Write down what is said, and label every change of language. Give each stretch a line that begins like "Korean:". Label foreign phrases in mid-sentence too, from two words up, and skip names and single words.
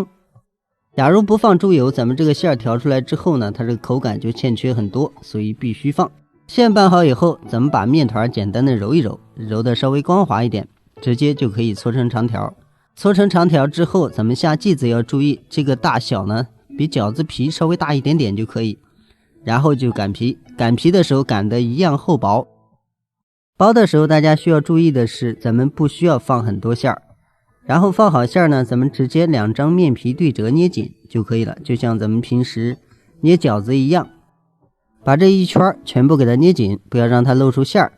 Chinese: 假如不放豬油，咱們這個餡兒調出來之後呢，它這個口感就欠缺很多，所以必須放。餡拌好以後，咱們把面團簡單的揉一揉，揉得稍微光滑一點，直接就可以搓成長條。搓成長條之後，咱們下劑子要注意，這個大小呢比餃子皮稍微大一點點就可以。然後就擀皮，擀皮的時候擀得一樣厚薄。包的時候大家需要注意的是，咱們不需要放很多餡兒，然後放好餡兒呢，咱們直接2張面皮对折捏緊就可以了，就像咱們平時捏饺子一樣，把這一圈全部給它捏緊，不要讓它露出餡兒。